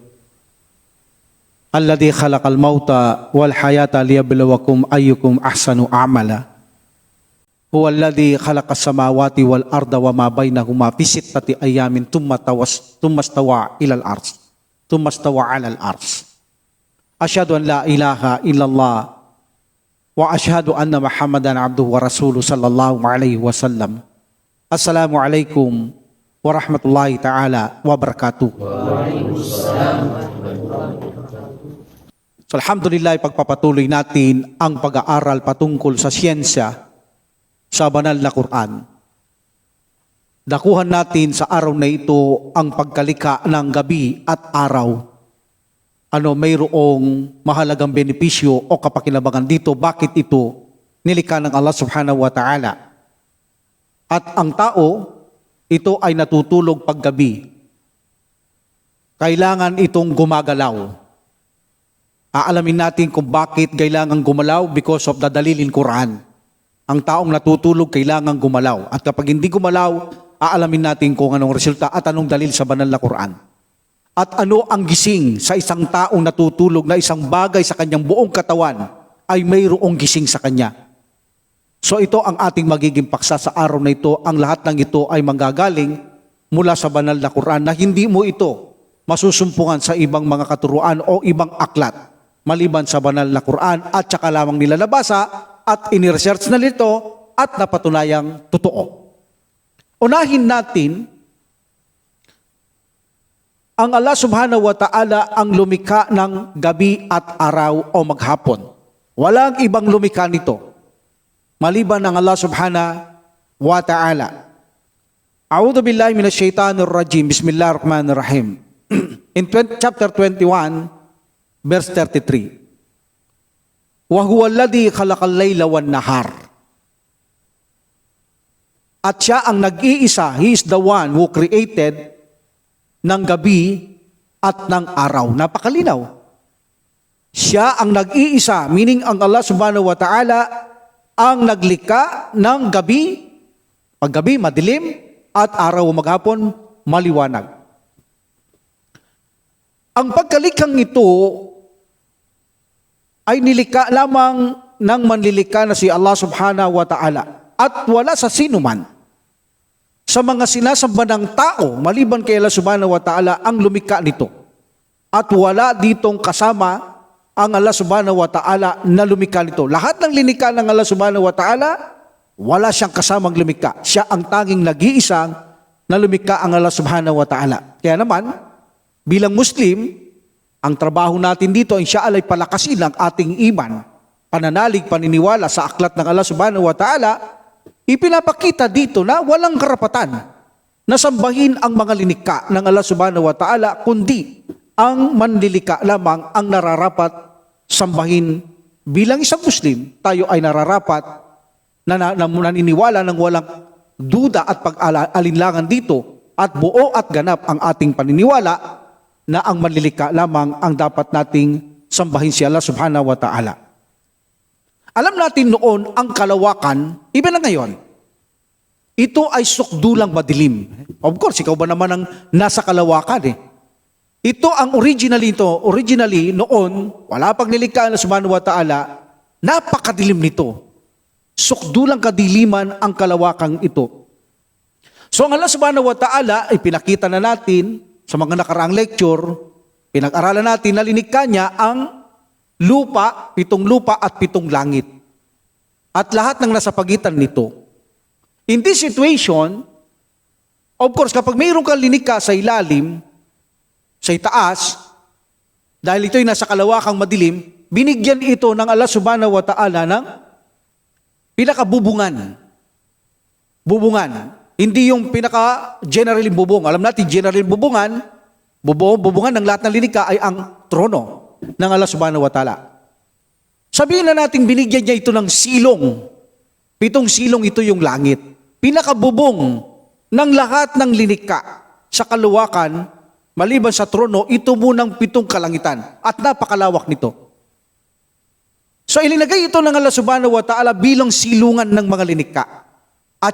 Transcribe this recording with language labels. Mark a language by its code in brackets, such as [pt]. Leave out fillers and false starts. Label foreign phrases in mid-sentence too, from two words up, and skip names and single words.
[ar] الذي خلق الموت والحياة ليبلوكم أيكم أحسن عملا. هو الذي خلق السماوات والأرض وما بينهما في ستة أيام ثم استوى إلى العرش. ثم استوى على العرش. أشهد أن لا إله إلا الله وأشهد أن محمدا عبده ورسوله صلى الله عليه وسلم. السلام عليكم ورحمة الله تعالى وبركاته. [tl] So, alhamdulillah, pagpapatuloy natin ang pag-aaral patungkol sa siyensya sa banal na Quran. Dakuhan natin sa araw na ito ang pagkalika ng gabi at araw. Mayroong mahalagang benepisyo o kapakinabangan dito. Bakit ito nilikha ng Allah [ar] سبحانه وتعالى? [tl] At ang tao, ito ay natutulog paggabi. Kailangan itong gumagalaw. Aalamin natin kung bakit kailangan gumalaw [en] because of the [tl] dalilin Quran. Ang taong natutulog kailangan gumalaw. At kapag hindi gumalaw, aalamin natin kung anong resulta at anong dalil sa banal na Quran. At ano ang gising sa isang taong natutulog na isang bagay sa kanyang buong katawan ay mayroong gising sa kanya. So ito ang ating magiging paksa sa araw na ito. Ang lahat ng ito ay manggagaling mula sa banal na Quran na hindi mo ito masusumpungan sa ibang mga katuruan o ibang aklat maliban sa banal na Quran at saka lamang nila nabasa at iniresearch na nito at napatunayang totoo. Unahin natin ang Allah [ar] سبحانه وتعالى [tl] ang lumikha ng gabi at araw o maghapon. Walang ibang lumikha nito maliban ng Allah [ar] سبحانه وتعالى. أعوذ بالله من الشيطان الرجيم. بسم الله الرحمن الرحيم. [en] In chapter 21, verse 33. [ar] وهو الذي خلق الليل والنهار. [tl] At siya ang nag-iisa, [en] He is the one who created [tl] ng gabi at ng araw. Napakalinaw. Siya ang nag-iisa, meaning ang Allah [ar] سبحانه وتعالى [tl] ang naglikha ng gabi, paggabi madilim, at araw o maghapon maliwanag. Ang pagkalikhang ito ay nilikha lamang ng manlilikha na si Allah [ar] سبحانه وتعالى [tl] at wala sa sinuman sa mga sinasamba ng tao maliban kay Allah [ar] سبحانه وتعالى [tl] ang lumikha nito. At wala ditong kasama ang Allah [ar] سبحانه وتعالى [tl] na lumikha nito. Lahat ng linikha ng Allah [ar] سبحانه وتعالى, [tl] wala siyang kasamang lumikha. Siya ang tanging nag-iisang na lumikha ang Allah [ar] سبحانه وتعالى. [tl] Kaya naman, bilang Muslim, ang trabaho natin dito ay siya alay palakasin ang ating iman, pananalig, paniniwala sa aklat ng Allah [ar] سبحانه وتعالى. [tl] Ipinapakita dito na walang karapatan na sambahin ang mga linikha ng Allah [ar] سبحانه وتعالى, [tl] kundi ang manlilikha lamang ang nararapat sambahin. Bilang isang Muslim, tayo ay nararapat na naniniwala ng walang duda at pag-alinlangan dito at buo at ganap ang ating paniniwala na ang manlilikha lamang ang dapat nating sambahin si Allah [ar] سبحانه وتعالى. [tl] Alam natin noon ang kalawakan, iba na ngayon. Ito ay sukdulang madilim. [en] Of course, [tl] ikaw ba naman ang nasa kalawakan eh? Ito ang originally noon, wala pang nilikha na [ar] سبحانه وتعالى, [tl] napakadilim nito. Sukdulang kadiliman ang kalawakang ito. So ang Allah [ar] سبحانه وتعالى [tl] ay pinakita na natin sa mga nakaraang lecture, pinag-aralan natin na linikha niya ang lupa, 7 lupa at 7 langit. At lahat ng nasa pagitan nito. [en] In this situation, of course, [tl] kapag mayroon kang linikha sa ilalim, sa itaas, dahil ito'y nasa kalawakang madilim, binigyan ito ng Allah [ar] سبحانه وتعالى [tl] ng pinakabubungan. Bubungan. Hindi yung pinaka-general bubong. Alam natin, general bubungan ng lahat ng linikha ay ang trono ng Allah [ar] سبحانه وتعالى. [tl] Sabihin na natin, binigyan niya ito ng silong. 7 silong ito yung langit. Pinakabubong ng lahat ng linikha sa kaluwakan, maliban sa trono, ito munang 7 kalangitan at napakalawak nito. So ilinagay ito ng Allah [ar] سبحانه وتعالى [tl] bilang silungan ng mga linikha.